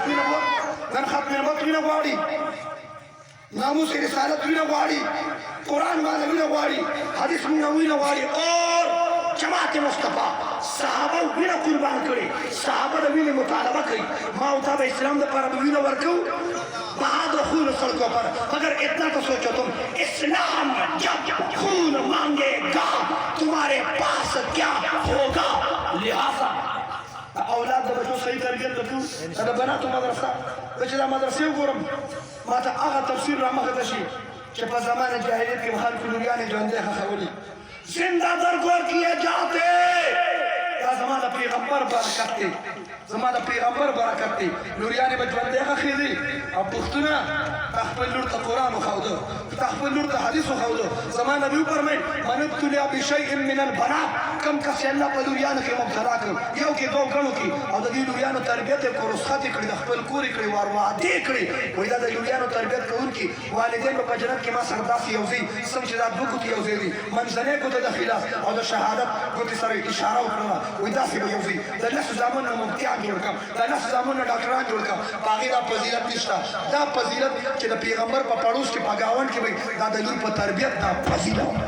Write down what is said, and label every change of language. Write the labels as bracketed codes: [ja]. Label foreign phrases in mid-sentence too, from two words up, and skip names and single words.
[ps] ختم وینا غواړي ناموس رسالت وینا غواړي قرآن باندې وینا غواړي حدیث وینا غواړي اور جماعت مصطفی صحابه وینا قربان کړي صحابه د وینا مطالبه کوي ما او تا اسلام د پر وینا ورکو بعد [ur] خون سڑکوں پر مگر اتنا تو سوچو تم اسلام جب خون مانگے گا تمہارے پاس کیا ہوگا لہذا [ps] اولاد د بچو صحیح تربیت وکړو دا بناتو مدرسه چې دا مدرسې وګورم ما ته هغه تفسیر را مخته شي چې په زمانه جاهلیت کې خلکو لوریانې ژوندۍ ښخولي [ur] زنده درگور کیے جاتے [ps] دا زمانه پیغمبر برکت دی زمانه پیغمبر برکت دی لوریانې به ژوندۍ ښخېدې او پښتونه خپل لور ته قرآن وښوده خپل لور ته حدیث وښوده زما نبي وفرمیل [ar] من ابتلیا بشیء من البنات [ps] کم کس چې الله په لوریانو کې مبتلا کړ یو کې دوه ګڼو کې او د دې لوریانو تربیت یې کړو رخصت یې کړي د خپل کور یې کړي وعدې یې کړي وایي دا د لوریانو تربیت کوونکي والدین به په جنت کې ما سره داسې یو ځای څنګه چې دا دوه ګوتې یو ځای دي منځنۍ ګوته د خلاف او د شهادت ګوتې سره اشاره وکړله وایي داسې به یو ځای د لسو زامنو نه مفتیان جوړ کړم د لسو زامنو نه ډاکټران جوړ کړم په هغې دا فضیلت نشته دا فضیلت چې د پیغمبر په پړوس کې په ګاونډ کې وایي دا د لور په تربیت دا فضیلت